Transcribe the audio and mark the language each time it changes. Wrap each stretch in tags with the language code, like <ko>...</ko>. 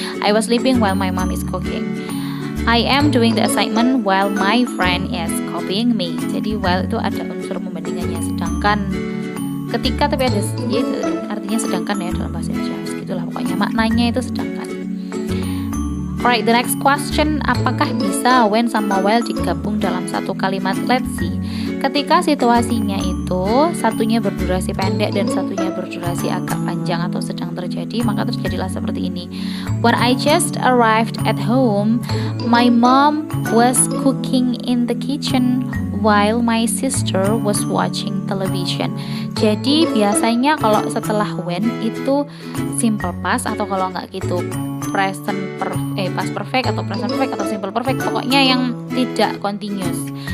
<en>I was sleeping while my mom is cooking. I am doing the assignment while my friend is copying me.</en> <id>Jadi while itu ada unsur membandingannya. Sedangkan ketika tapi ada ya, itu artinya sedangkan ya dalam bahasa Indonesia. Segitulah pokoknya maknanya itu sedangkan.</id> <en>Alright, the next question,</en> <id>apakah bisa when sama while digabung dalam satu kalimat?</id> <en>Let's see.</en> <id>Ketika situasinya itu satunya berdurasi pendek dan satunya berdurasi agak panjang atau sedang terjadi, maka terjadilah seperti ini.</id> <en>When I just arrived at home, my mom was cooking in the kitchen while my sister was watching television.</en> <id>Jadi biasanya kalau setelah when itu simple past, atau kalau nggak gitu past perfect atau present perfect atau simple perfect, pokoknya yang tidak continuous.</id>